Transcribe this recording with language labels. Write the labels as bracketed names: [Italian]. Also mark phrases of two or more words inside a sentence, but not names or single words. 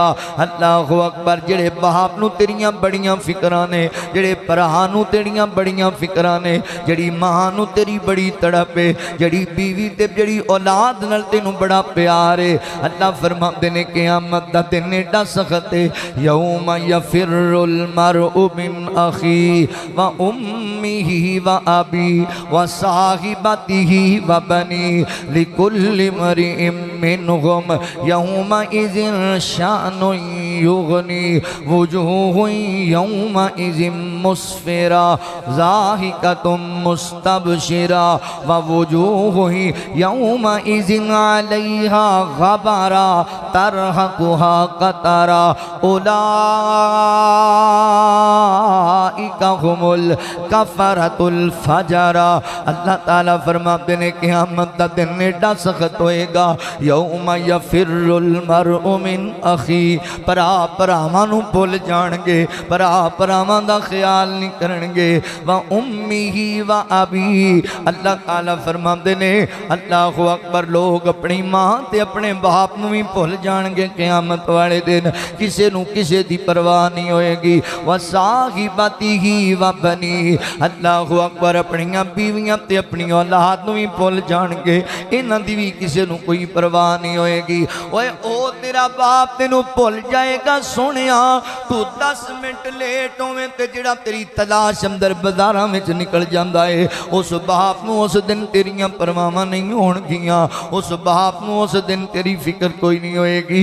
[Arabic] الله أكبر [Punjabi] جیہڑے باپ نوں تیریاں بڑیاں فکراں نے، جیہڑے بھرا نوں تیریاں بڑیاں فکراں نے، جیہڑی ماں نوں تیری بڑی تڑپ ہے، جیہڑی بیوی تے جیہڑی اولاد نال تینوں بڑا پیار ہے. اللہ فرماندے نے قیامت دا دن ایڈا سخت ہے, [Arabic] يوم يفر المرء من أخيه وأمه وأبيه وصاحبته وبنيه لكل امرئ منهم يومئذ شأن يغنيه وجوه يومئذ مسفرة ضاحكة مستبشرة ووجوه يومئذ عليها غبرة ترهقها قترة أولئك هم الكفرة الفجرة. [Punjabi] اللہ تعالیٰ فرماندے نے قیامت دا دن ایڈا سخت ہووے گا, [Arabic] يوم يفر المرء من أخيه, [Punjabi] بھرا بھراواں نوں بھل جان گے، بھرا بھراواں دا خیال نہیں کرن گے, [Arabic] وأمه وأبيه. [Punjabi] اللہ تعالیٰ فرماندے نے [Arabic] الله أكبر [Punjabi] لوک اپنی ماں تے اپنے باپ نوں وی بھل جان گے قیامت والے دن، کسے نوں کسے دی پرواہ نہیں ہووے گی. [Arabic] وصاحبته وبنيه, الله أكبر [Punjabi] اپنیاں بیویاں تے اپنی اولاد نوں وی بھل جان گے، انہاں دی وی کسے نوں کوئی پرواہ نہیں ہووے گی. اوئے او تیرا باپ تینوں بھل جائے گا. سونیا تو 10 منٹ لیٹ ہوویں تے جیہڑا تیری تلاش اندر بازاراں وچ نکل جاندا ہے، اس باپ نوں اس دن تیریاں پرواہواں نہیں ہونگیاں، اس باپ نوں اس دن تیری فکر کوئی نہیں ہووے گی.